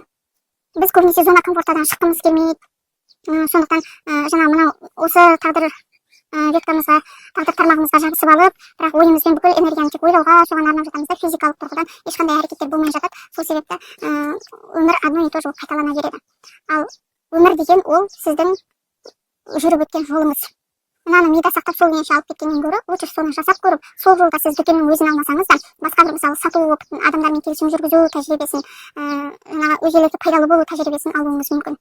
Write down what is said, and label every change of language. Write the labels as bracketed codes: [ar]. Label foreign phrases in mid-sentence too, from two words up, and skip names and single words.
[kk] Біз көбінесе [ru] зона комфортадан [kk] шыққымыз келмейді. Сондықтан жаңа мынау осы тағдыр веткамызға, тағдыр тармағымызға жабысып алып, бірақ ойымызбен бүкіл энергияны тек ойлауға, соған арнап жатамыз да, физикалық тұрғыдан ешқандай әрекеттер болмай жатады. Сол себепті өмір [ru] одно и то же [kk] қайталана береді. Ал өмір деген ол сіздің жүріп өткен жолыңыз. Мынаны мида сақтап сол күйінше алып кеткеннен гөрі, лучше соны жасап көріп, сол жолда сіз дүкеннің өзін алмасаңыз да, басқа бір мысалы сату опытын, адамдармен келісім жүргізу тәжірибесін, өзгелерге пайдалы болу тәжірибесін алуыңыз мүмкін.